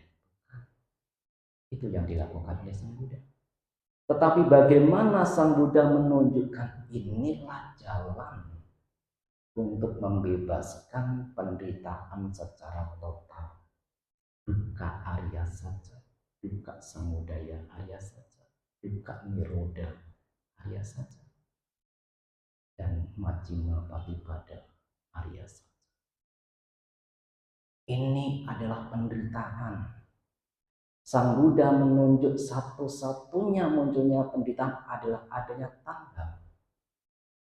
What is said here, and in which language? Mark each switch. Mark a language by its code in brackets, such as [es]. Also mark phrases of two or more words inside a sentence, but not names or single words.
[id] Itu yang dilakukan oleh Sang Buddha. Tetapi bagaimana Sang Buddha menunjukkan inilah jalan untuk membebaskan penderitaan secara total. [pi] Dukkha Arya saja, dukkha samudaya Arya saja, dukkha nirodha Arya saja, dan majjhima patipada Arya saja. [id] Ini adalah penderitaan. Sang Buddha menunjuk satu-satunya munculnya penderitaan adalah adanya tangga.